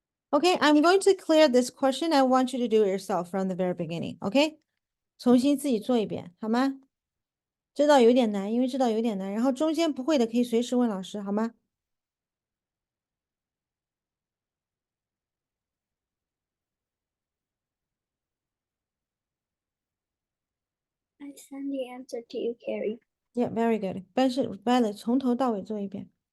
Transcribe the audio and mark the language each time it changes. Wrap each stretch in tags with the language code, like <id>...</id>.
<en>Okay, I'm going to clear this question. I want you to do it yourself from the very beginning.</en> <zh>Okay, 重新自己做一遍，好吗？这道有点难，因为这道有点难。然后中间不会的可以随时问老师，好吗？</zh> <en>I send the answer to you, Carrie. Yeah, very good.</en> <zh>但是 Violet 从头到尾做一遍。</zh>